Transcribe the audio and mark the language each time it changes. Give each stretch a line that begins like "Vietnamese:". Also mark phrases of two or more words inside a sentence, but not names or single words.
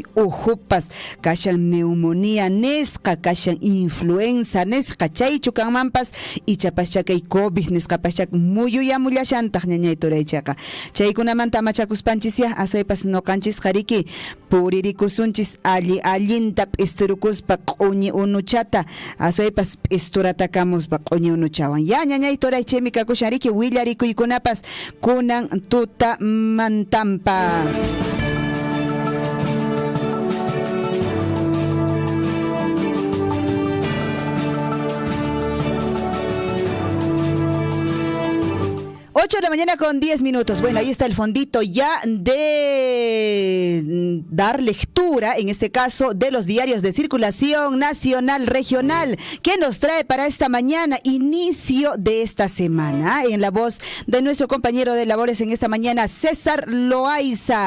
Quechua: ujupas kashan neumonía nesqa kashan influenza nesqa chaychu kanmanpas ichapascha kay covid nesqa pascha muyuyamullashantaj ñañay turaychaqa chaykunamanta amachakuspanchis aswaypas noqanchis qariki puririkusunchis allinta p'isturukuspa q'uñi unuchata aswaypas p'isturatacamuspa q'uñi unuchawan ya ñañay turay chaymi kakushanriki willarikuykunapas kunan tutamantampa.
Spanish: Ocho de la mañana con 10 minutos. Bueno, ahí está el fondito ya de dar lectura, en este caso, de los diarios de circulación nacional, regional, que nos trae para esta mañana, inicio de esta semana, en la voz de nuestro compañero de labores en esta mañana, César Loaiza.